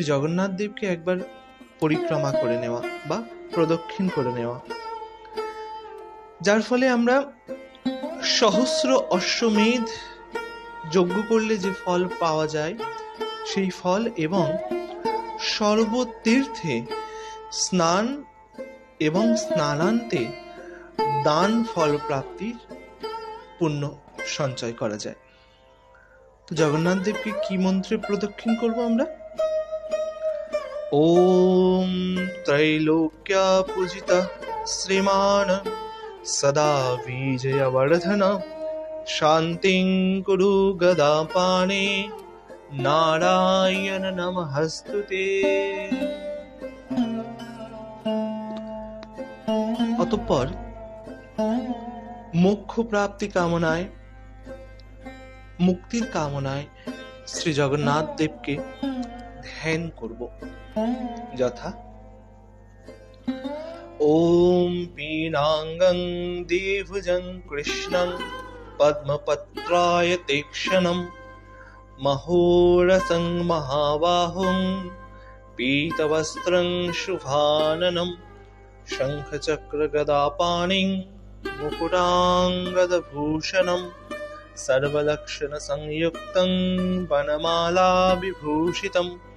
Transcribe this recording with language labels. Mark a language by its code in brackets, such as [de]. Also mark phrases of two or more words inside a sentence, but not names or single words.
[bn] জগন্নাথ দেবকে একবার পরিক্রমা করে নেওয়া বা প্রদক্ষিণ করে নেওয়া, যার ফলে আমরা সহস্র অশ্বমেধ যজ্ঞ করলে যে ফল পাওয়া যায় সেই ফল, এবং সর্বতীর্থে স্নান এবং স্নানান্তে দান ফল প্রাপ্তির পুণ্য সঞ্চয় করা যায়। তো জগন্নাথ দেবকে কি মন্ত্রে প্রদক্ষিণ করব আমরা? [sa] ओम त्रैलोक्या पूजिता श्रीमान सदा विजयवर्धन शांतिं कुरु गदापाणे नारायण नमस्तुते। [bn] অতঃপর মোক্ষ প্রাপ্তি কামনায়, মুক্তির কামনায় শ্রী জগন্নাথ দেবকে ধ্যান করব। [sa] যথা ॐ पीनाङ्गं द्विभुजं कृष्णं पद्मपत्राय तीक्ष्णं महोरसं महाबाहुं पीतवस्त्रं शुभाननं शङ्खचक्रगदापाणिं मुकुटाङ्गदभूषणं सर्वलक्षणसंयुक्तं वनमालाविभूषितं